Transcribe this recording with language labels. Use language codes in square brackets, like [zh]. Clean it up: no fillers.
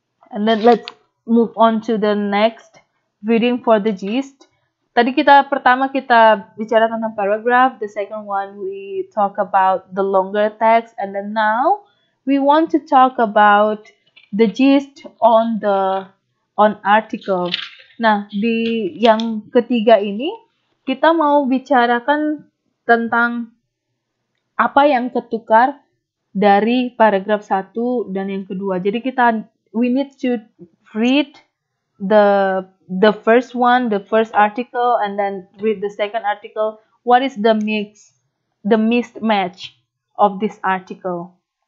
[en] And then let's move on to the next reading for the gist. [id] Tadi pertama kita bicara tentang [en] paragraph, the second one we talk about the longer text, and then now we want to talk about the gist on article. [id] Nah, di yang ketiga ini kita mau bicarakan tentang apa yang ketukar dari paragraf 1 dan yang kedua. [en] Jadi we need to read the first one, the first article, and then read the second article. What is the mismatch of this article?